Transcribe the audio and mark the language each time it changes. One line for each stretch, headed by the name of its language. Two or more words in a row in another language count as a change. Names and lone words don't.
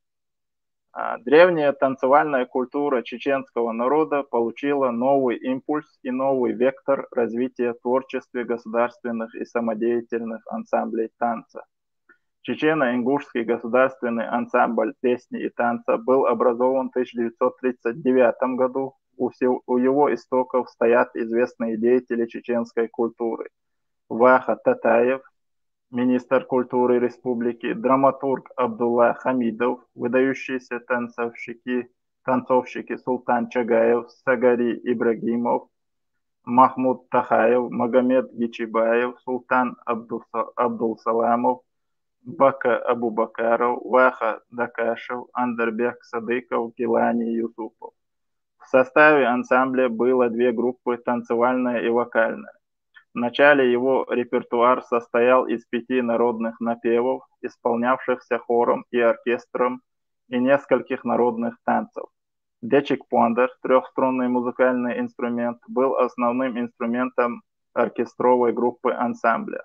Russian: Древняя танцевальная культура чеченского народа получила новый импульс и новый вектор развития в творчестве государственных и самодеятельных ансамблей танца. Чечено-ингушский государственный ансамбль песни и танца был образован в 1939 году. У его истоков стоят известные деятели чеченской культуры. Ваха Татаев, министр культуры республики, драматург Абдулла Хамидов, выдающиеся танцовщики Султан Чагаев, Сагари Ибрагимов, Махмуд Тахаев, Магомед Гичибаев, Султан Абдулсаламов, Бака Абубакаров, Ваха Дакашев, Андарбек Садыков, Гилани Юсупов. В составе ансамбля было две группы, танцевальная и вокальная. Вначале его репертуар состоял из 5 народных напевов, исполнявшихся хором и оркестром, и нескольких народных танцев. Дечик-пуандер, трехструнный музыкальный инструмент, был основным инструментом оркестровой группы ансамбля.